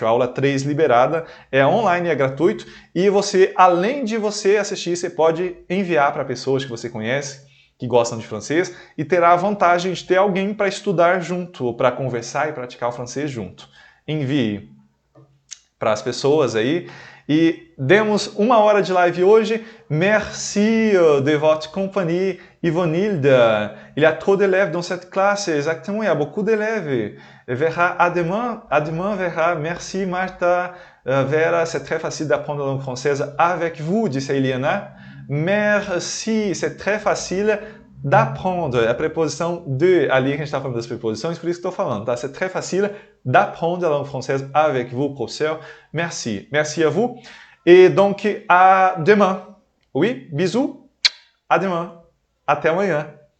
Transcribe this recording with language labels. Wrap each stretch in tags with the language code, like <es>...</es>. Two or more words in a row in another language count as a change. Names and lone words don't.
<pt>A aula 3 liberada é online, é gratuito, e você, além de você assistir, você pode enviar para pessoas que você conhece, que gostam de francês, e terá a vantagem de ter alguém para estudar junto, ou para conversar e praticar o francês junto. Envie para as pessoas aí. E demos 1 hora de live hoje.</pt> <fr>Merci de votre compagnie, Yvonilde. Il y a trop d'élèves dans cette classe, exactement, il y a beaucoup d'élèves. Vera, à demain, Vera. Merci, Martha. Vera, c'est très facile d'apprendre la langue française avec vous,</fr> <pt>disse a Eliana.</pt> <fr>Merci, c'est très facile d'apprendre.</fr> <pt>A preposição de, ali que a gente está falando das preposições, por isso que estou falando, tá?</pt> <fr>C'est très facile d'apprendre la langue française avec vous, professeur. Merci. Merci à vous. Et donc, à demain. Oui, bisous. À demain.</fr> <pt>Até amanhã.</pt>